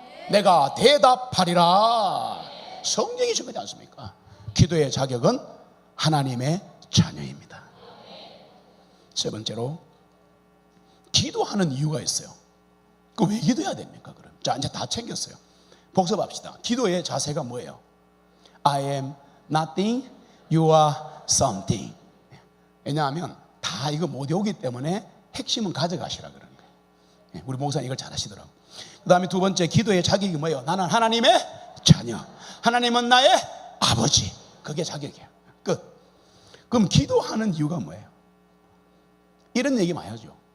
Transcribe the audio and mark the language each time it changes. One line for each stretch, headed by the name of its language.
Korean: 내가 대답하리라. 성경이 증거하지 않습니까? 기도의 자격은 하나님의 자녀입니다. 세 번째로 기도하는 이유가 있어요. 그 왜 기도해야 됩니까? 그럼 자, 이제 다 챙겼어요. 복습합시다. 기도의 자세가 뭐예요?
English: I am nothing, you are something.
Korean: 왜냐하면 다 이거 못 외우기 때문에 핵심은 가져가시라 그런 거예요. 우리 목사님 이걸 잘 하시더라고요. 그 다음에 두 번째, 기도의 자격이 뭐예요? 나는 하나님의 자녀, 하나님은 나의 아버지. 그게 자격이에요. 끝. 그럼 기도하는 이유가 뭐예요? 이런 얘기 많이 하죠.